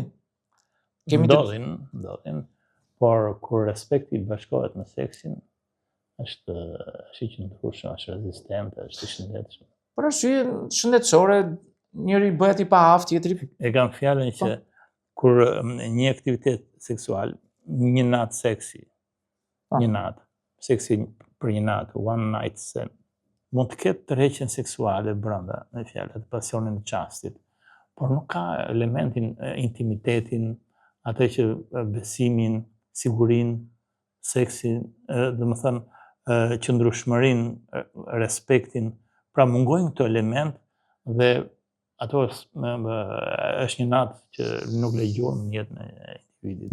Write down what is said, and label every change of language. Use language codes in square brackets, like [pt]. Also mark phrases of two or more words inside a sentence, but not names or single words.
[sq] Ndodhin, por kur respekti bashkohet me seksin, është i qëndrueshëm, është rezistente, është i shëndetshëm. Për arsye shëndetësore, njëri bëhet i paaft, tjetri. E kam fjalën që kur një aktivitet seksual, një natë seksi, një natë, seksi për një natë, [en] one night stand, [sq] mund të ketë tërheqjen seksuale brenda, me fjalë, pasionin e çastit, por nuk ka elementin intimitetin, atë që besimin, sigurinë, seksin, domethënë qëndrueshmërinë, respektin, pra mungojnë këto element dhe ato është një natë që nuk lejohen në jetën e individit.